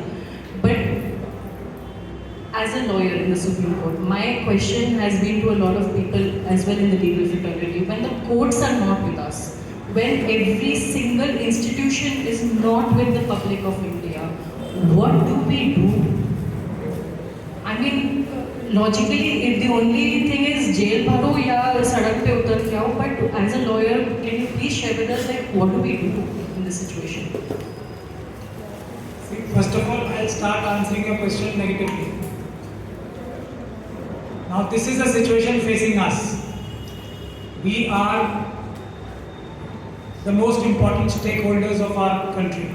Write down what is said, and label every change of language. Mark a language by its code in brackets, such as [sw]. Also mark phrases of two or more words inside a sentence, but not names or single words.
[en] But as a lawyer in the Supreme Court, my question has been to a lot of people as well in the legal fraternity. When the courts are not with us, when every single institution is not with the public of India, what do we do? I mean, logically, if the only thing is [hi] जेल भरो या सड़क पे उतर के आओ, [en] but as a lawyer, can you please share with us like what do we do in this situation? See, first of all, I'll start answering your question negatively. Now, this is a situation facing us. We are the most important stakeholders of our country.